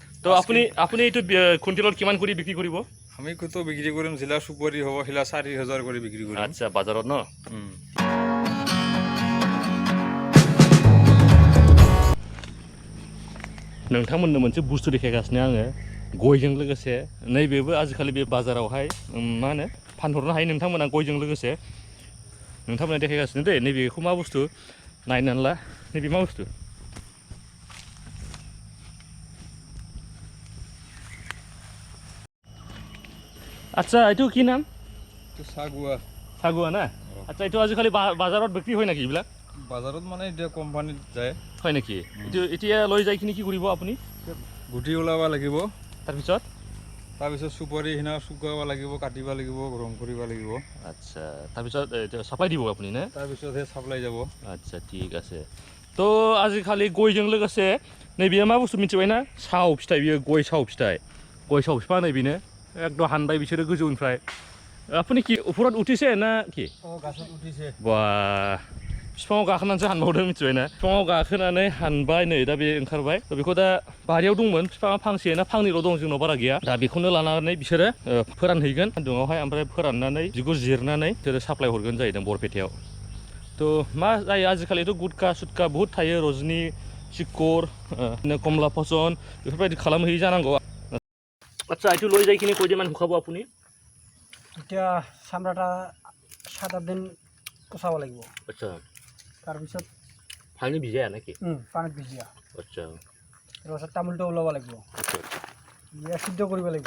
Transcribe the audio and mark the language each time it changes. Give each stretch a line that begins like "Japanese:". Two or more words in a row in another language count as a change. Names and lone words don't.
Assamese: তো আপুনি এইটো কুইণ্টেলত কিমান কৰি বিক্ৰী কৰিব? আমি কত বিক্রি করিম জিলা সুপারি হব হিলা 4000 করে বিক্রি করিম। আচ্ছা বাজাৰত ন
Bodo: नोंथांमोननो मोनसे बुस्थु देखायगासिनो आङो गयजों लोगोसे नैबेबो आजिखालि बे बाजारावहाय मा होनो फानहरनो हायो नोंथांमोना गयजों लोगोसे नोंथांमोना देखायगासिनो दे नैबेखौ मा बुस्थु नायनानै ला नैबे मा बुस्थु
Assamese: আচ্ছা এইটো কি নাম? তো সাগুয়া সাগুয়া না আচ্ছা এইটো আজিকালি বাজাৰত বিক্ৰী হয় নেকি এইবিলাক? বাজারত মানে এটা কোম্পানিত যায় হয় নেকি? এইটো এতিয়া লৈ যাই কিনে কি কৰিব আপুনি? গুটি ওলাব লাগিব তাৰপিছত সুপারি হিনা শুকাব লাগিব কাটিব লাগিব গৰম কৰিব লাগিব। আচ্ছা তাৰপিছত সাপ্লাই দিব আপুনি না? তাৰপিছত হে সাপ্লাই যাব। আচ্ছা ঠিক আছে তো
Bodo: आजिखालि गयजों लोगोसे नैबेयो मा बुस्थु मिथिबाय ना साव फिथाइ बियो गय साव फिफां नैबेनो एकदम हानबाय बिसोरो गोजौनिफ्राय
Assamese: আপুনি কি ওপৰত উঠিছে না কি? গাছত উঠিছে
Bodo: बा बिफाङाव गाखोनानैसो हानबावदों मिथिबाय ना बिफाङाव गाखोनानै हानबाय नै दा बे ओंखारबाय थ' बेखौ दा बारियाव दंमोन बिफाङा फांसे ना फांनैल' दं जोंनाव बारा गैया दा बेखौनो लानानै बिसोरो फोरानहैगोन सान्दुङावहाय ओमफ्राय फोराननानै बिगुर जिरनानै बिसोरो साप्लाय हरगोन जाहैदों बरपेटायाव थ' मा जायो आजिखालिथ' गुटखा सुटखा बुहुत थायो रजनि चिक्कर कमला फसन बेफोरबायदि खालामहैयो जानांगौ।
Assamese: আচ্ছা এইটো লৈ যাই কিনে কেইদিনমান শুকাব আপুনি? এতিয়া চামৰাটা 7-8 দিন পচাব লাগিব। আচ্ছা তাৰপিছত পানী ভিজাই নেকি? পানীত ভিজিয়া। আচ্ছা তাৰপিছত তামোলটো ওলাব লাগিব। আচ্ছা বিয়া সিদ্ধ কৰিব লাগিব।